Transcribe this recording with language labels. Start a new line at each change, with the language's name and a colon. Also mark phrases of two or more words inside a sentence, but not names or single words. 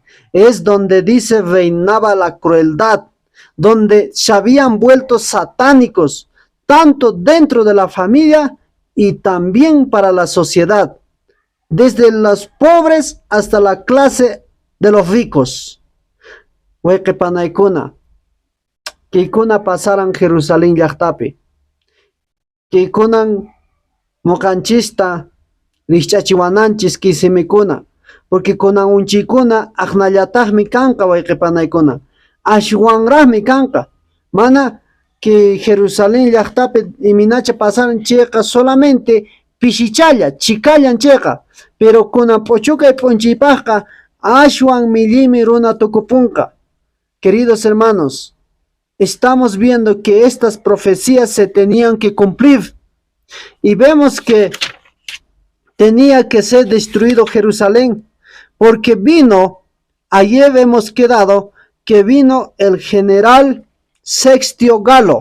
Spanish: Es donde dice reinaba la crueldad, donde se habían vuelto satánicos, tanto dentro de la familia y también para la sociedad, desde los pobres hasta la clase de los ricos.
Quechua: Huequepanaykuna, Kikuna pasaran Jerusalén llaqtapi, Kikunan mokanchista rishchachiwananchis kisimikuna, porque kunan unchikuna aqnallataqmi kanqa wayqipanaykuna, ashwanraqmi kanqa, mana que Jerusalén llaqtapi iminacha pasaran chayqa solamente pishichalla, chikallan chayqa, pero kunan puchukay p'unchiypaqqa ashwan millimi runa tukupunqa.
Spanish: Queridos hermanos, estamos viendo que estas profecías se tenían que cumplir y vemos que tenía que ser destruido Jerusalén, porque vino, ayer hemos quedado que vino el general Sextio Galo.